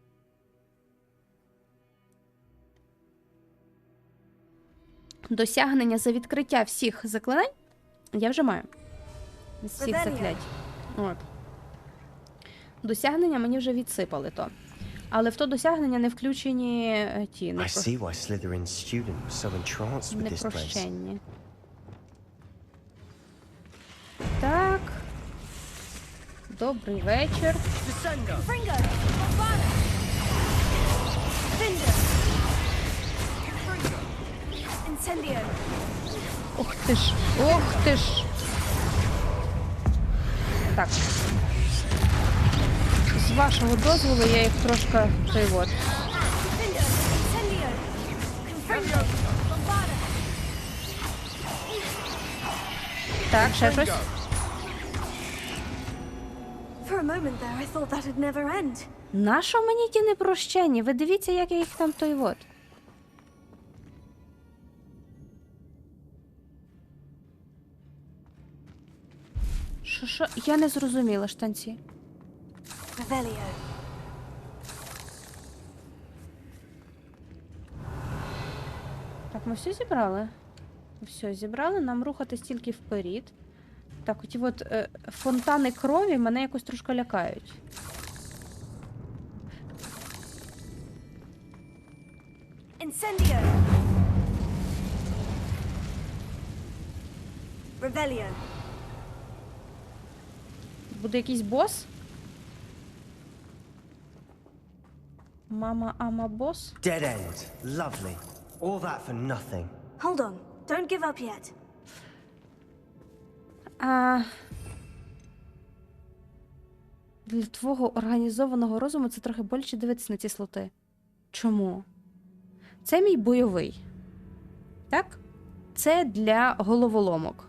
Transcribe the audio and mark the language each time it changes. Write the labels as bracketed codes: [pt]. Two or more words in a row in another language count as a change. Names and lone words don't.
[uk] Досягнення за відкриття всіх заклинань я вже маю. З всіх заклять. От. Досягнення мені вже відсипали то. Але в то досягнення не включені ті [en] I see why Slytherin's student was so entranced with this place. [uk] непрощенні. Так. Добрий вечір. Confringo. Bombarda. Vinder. Incendio. Ох ти ж. Так. З вашого дозволу я їх трошки привод. Vinder. Incendio. Confringo. Bombarda. Так, ще щось. [en] For a moment there, I thought that'd never end. [uk] Нащо мені ті непрощені? Ви дивіться, як я їх там той вот. Що? Я не зрозуміла, штанці. Revelio. Так, ми все зібрали? Все зібрали, нам рухатись тільки вперед. Так, оті от фонтани крові мене якось трошки лякають. Incendio. Revelio. Буде якийсь бос? Мама, ама, бос? [en] Dead end. Lovely. All that for nothing. Hold on. Don't give up yet. [uk] Для твого організованого розуму це трохи боляче дивитися на ці слоти. Чому? Це мій бойовий. Так? Це для головоломок.